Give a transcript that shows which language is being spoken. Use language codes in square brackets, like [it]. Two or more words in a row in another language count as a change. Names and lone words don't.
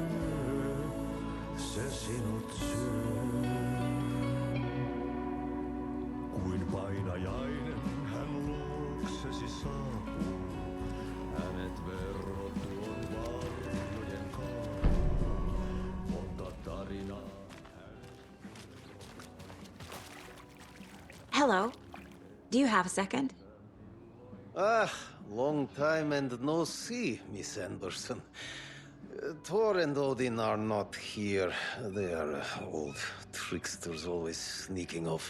[fi] Se sinut syö. Kuin painajainen hän luoksesi saapuu. Hänet verho tuon varjojen kaan. Monta tarinaa. [en] Hello. Do you have a second? Ah, long time and no see, Miss Anderson. Thor and Odin are not here. They are old tricksters always sneaking off.